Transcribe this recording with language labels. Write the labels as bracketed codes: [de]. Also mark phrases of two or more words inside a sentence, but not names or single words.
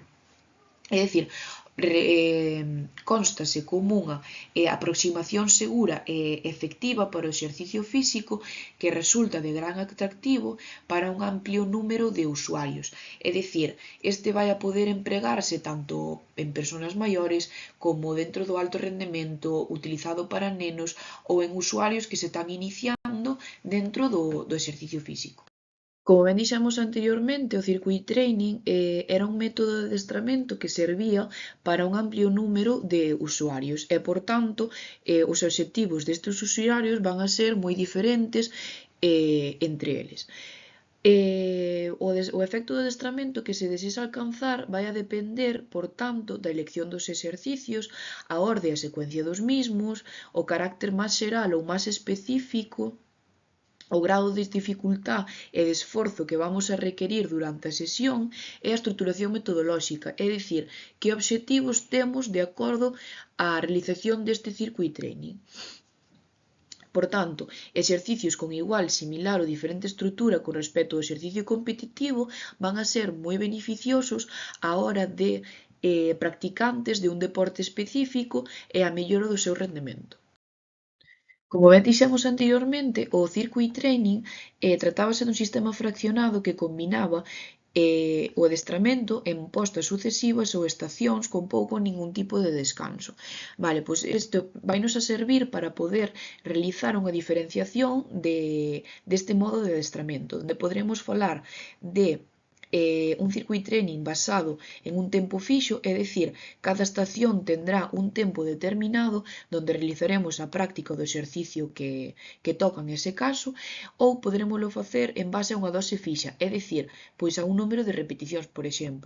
[gl] É dicir, cónstase como unha aproximación segura e efectiva para o exercicio físico que resulta de gran atractivo para un amplio número de usuarios. É dicir, este vai a poder empregarse tanto en persoas maiores como dentro do alto rendemento, utilizado para nenos ou en usuarios que se están iniciando dentro do exercicio físico. Como ben dixemos anteriormente, o [en] circuit training [gl] era un método de adestramento que servía para un amplio número de usuarios e, por tanto, os obxectivos destes usuarios van a ser moi diferentes entre eles. O efecto do adestramento que se desexa alcanzar vai a depender, por tanto, da elección dos exercicios, a orde e a secuencia dos mismos, o carácter máis xeral ou máis específico, o grado de dificultá e de esforzo que vamos a requerir durante a sesión e a estruturación metodolóxica, é dicir, que obxectivos temos de acordo á realización deste [en] circuit training. [gl] Por tanto, exercicios con igual, similar ou diferente estrutura con respecto ao exercicio competitivo van a ser moi beneficiosos á hora de practicantes de un deporte específico e a mellora do seu rendemento. Como ben dixemos anteriormente, o [en] circuit training [gl] tratábase dun sistema fraccionado que combinaba o adestramento en postas sucesivas ou estacións con pouco ou ningún tipo de descanso. Vale, pois isto vainos a servir para poder realizar unha diferenciación deste modo de adestramento, onde podremos falar de un [en] circuit training [gl] basado en un tempo fixo, é dicir, cada estación tendrá un tempo determinado donde realizaremos a práctica do exercicio que toca en ese caso, ou poderémoslo facer en base a unha dose fixa, é dicir, pois a un número de repeticións, por exemplo.